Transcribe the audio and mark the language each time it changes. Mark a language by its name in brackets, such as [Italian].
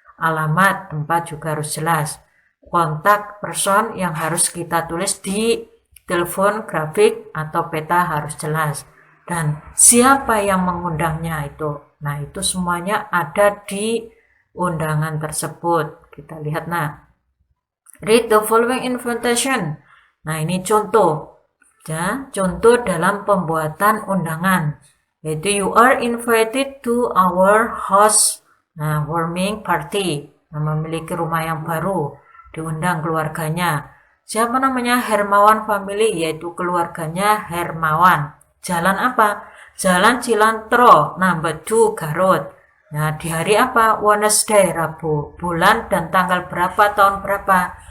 [Indonesian] Alamat, tempat juga harus jelas. Kontak person yang harus kita tulis di telepon, grafik, atau peta harus jelas. Dan siapa yang mengundangnya itu. Nah, itu semuanya ada di undangan tersebut. Kita lihat, nah. [English] Read the following invitation. [Indonesian] Nah, ini contoh. Ya, contoh dalam pembuatan undangan. [English] Yaitu, you are invited to our house warming party. [Indonesian] Nah, memiliki rumah yang baru. Diundang keluarganya. Siapa namanya? Hermawan family, yaitu keluarganya Hermawan. Jalan apa? Jalan Cilantro, number 2, Garut. Nah, di hari apa? Wednesday, Rabu. Bulan dan tanggal berapa, tahun berapa?